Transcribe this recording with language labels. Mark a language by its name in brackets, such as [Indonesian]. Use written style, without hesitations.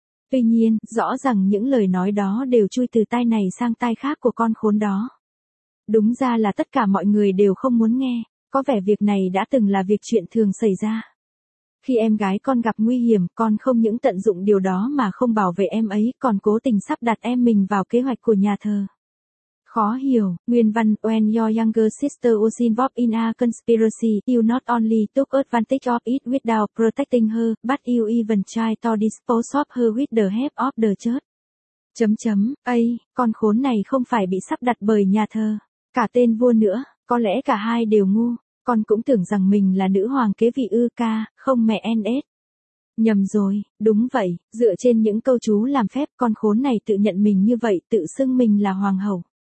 [Vietnamese] Tuy nhiên, rõ ràng những lời nói đó đều chui từ tai này sang tai khác của con khốn đó. Đúng ra là tất cả mọi người đều không muốn nghe. có vẻ việc này đã từng là việc chuyện thường xảy ra. Khi em gái con gặp nguy hiểm, con không những tận dụng điều đó mà không bảo vệ em ấy, còn cố tình sắp đặt em mình vào kế hoạch của nhà thờ. [English] Khó hiểu, nguyên văn, when your younger sister was involved in a conspiracy, you not only took advantage of it without protecting her, but you even tried to dispose of her with the help of the church. [Vietnamese] Ây, con khốn này không phải bị sắp đặt bởi nhà thờ, cả tên vua nữa, có lẽ cả hai đều ngu, con cũng tưởng rằng mình là nữ hoàng kế vị ư ca, không mẹ NS. Nhầm rồi, đúng vậy, dựa trên những câu chú làm phép, con khốn này tự nhận mình như vậy, tự xưng mình là hoàng hậu.